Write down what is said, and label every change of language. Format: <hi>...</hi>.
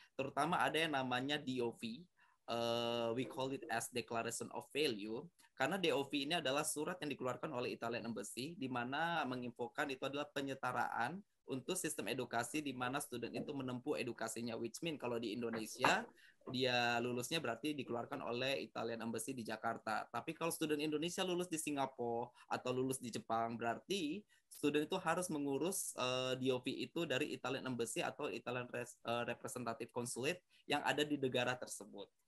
<id>Terutama ada yang namanya DOV.</id> <en>We call it as Declaration of Value.</en> <id>Karena DOV ini adalah surat yang dikeluarkan oleh Italian Embassy, di mana menginfokan itu adalah penyetaraan untuk sistem edukasi di mana student itu menempuh edukasinya.</id> <en>Which mean</en> <id>kalau di Indonesia, dia lulusnya berarti dikeluarkan oleh Italian Embassy di Jakarta. Tapi kalau student Indonesia lulus di Singapura atau lulus di Jepang, berarti student itu harus mengurus DOV itu dari Italian Embassy atau Italian Representative Consulate yang ada di negara tersebut.</id>